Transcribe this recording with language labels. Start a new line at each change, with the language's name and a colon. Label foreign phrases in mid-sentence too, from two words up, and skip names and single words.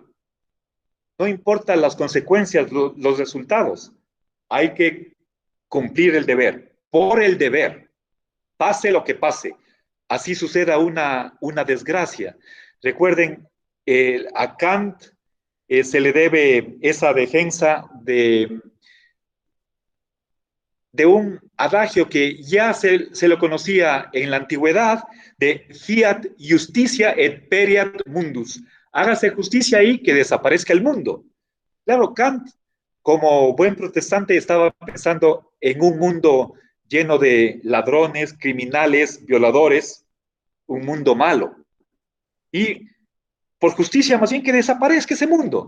Spanish: No importan las consecuencias, los resultados, hay que cumplir el deber, por el deber, pase lo que pase, así suceda una desgracia. Recuerden, a Kant se le debe esa defensa de un adagio que ya se lo conocía en la antigüedad, de
Latin: fiat justitia et pereat mundus.
Spanish: Hágase justicia ahí que desaparezca el mundo. Claro, Kant, como buen protestante, estaba pensando en un mundo lleno de ladrones, criminales, violadores, un mundo malo. Y por justicia, más bien que desaparezca ese mundo.